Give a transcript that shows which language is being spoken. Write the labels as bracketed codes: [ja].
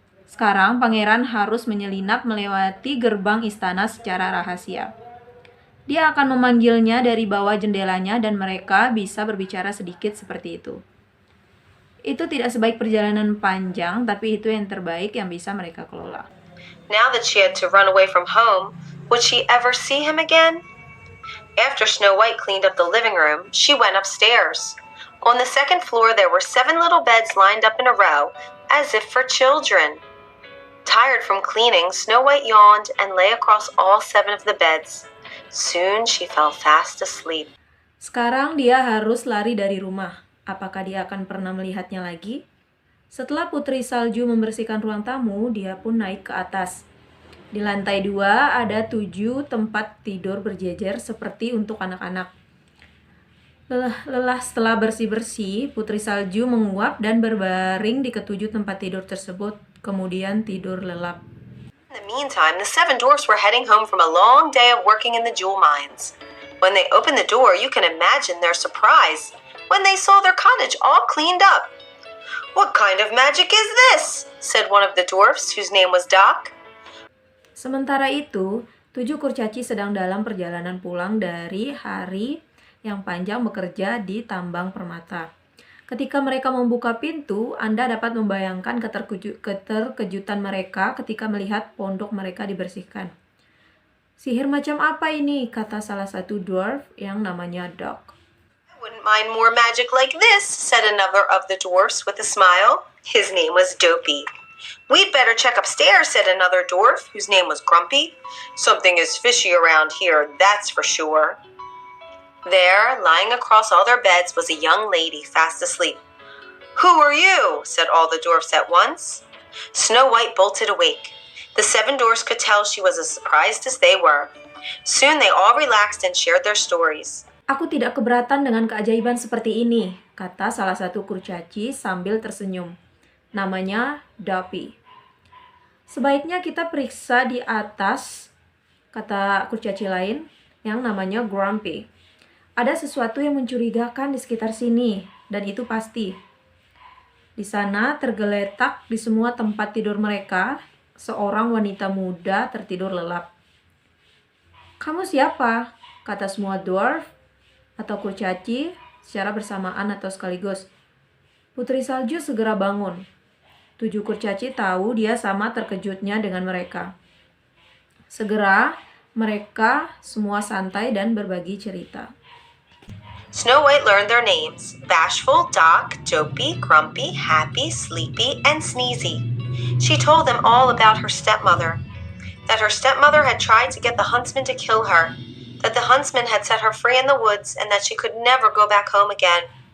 [id] Sekarang pangeran harus menyelinap melewati gerbang istana secara rahasia. Dia akan memanggilnya dari bawah jendelanya dan mereka bisa berbicara sedikit seperti itu. Itu tidak sebaik perjalanan panjang, tapi itu yang terbaik yang bisa mereka kelola. [en] Now that she had to run away from home, would she ever see him again? After Snow White cleaned up the living room, she went upstairs. On the second floor there were 7 little beds lined up in a row, as if for children. Tired from cleaning, Snow White yawned and lay across all 7 of the beds. Soon she fell fast asleep. [id] Sekarang dia harus lari dari rumah. Apakah dia akan pernah melihatnya lagi? Setelah Putri Salju membersihkan ruang tamu, dia pun naik ke atas. Di lantai 2 ada 7 tempat tidur berjejer seperti untuk anak-anak. Lelah setelah bersih-bersih, Putri Salju menguap dan berbaring di ketujuh tempat tidur tersebut, kemudian tidur lelap. [en] In the meantime, the 7 dwarfs were heading home from a long day of working in the jewel mines. When they opened the door, you can imagine their surprise when they saw their cottage all cleaned up. "What kind of magic is this?" said one of the dwarfs, whose name was Doc. [id] Sementara itu, 7 kurcaci sedang dalam perjalanan pulang dari hari yang panjang bekerja di tambang permata. Ketika mereka membuka pintu, Anda dapat membayangkan keterkejutan mereka ketika melihat pondok mereka dibersihkan. "Sihir macam apa ini?" kata salah satu dwarf yang namanya Doc. [en] "I wouldn't mind more magic like this," said another of the dwarfs with a smile. His name was Dopey. "We'd better check upstairs," said another dwarf, whose name was Grumpy. "Something is fishy around here, that's for sure." There, lying across all their beds, was a young lady fast asleep. "Who are you?" said all the dwarfs at once. Snow White bolted awake. The 7 dwarfs could tell she was as surprised as they were. Soon they all relaxed and shared their stories. [id] "Aku tidak keberatan dengan keajaiban seperti ini," kata salah satu kurcaci sambil tersenyum. Namanya Duppy. "Sebaiknya kita periksa di atas," kata kurcaci lain yang namanya Grumpy. "Ada sesuatu yang mencurigakan di sekitar sini, dan itu pasti." Di sana tergeletak di semua tempat tidur mereka, seorang wanita muda tertidur lelap. "Kamu siapa?" kata semua dwarf atau kurcaci secara bersamaan atau sekaligus. Putri Salju segera bangun. 7 kurcaci tahu dia sama terkejutnya dengan mereka. Segera mereka semua santai dan berbagi cerita. [en] Snow White learned their names: Bashful, Doc, Dopey, Grumpy, Happy, Sleepy, and Sneezy. She told them all about her stepmother, that her stepmother had tried to get the huntsman to kill her, that the huntsman had set her free in the woods, and that she could never go back home again.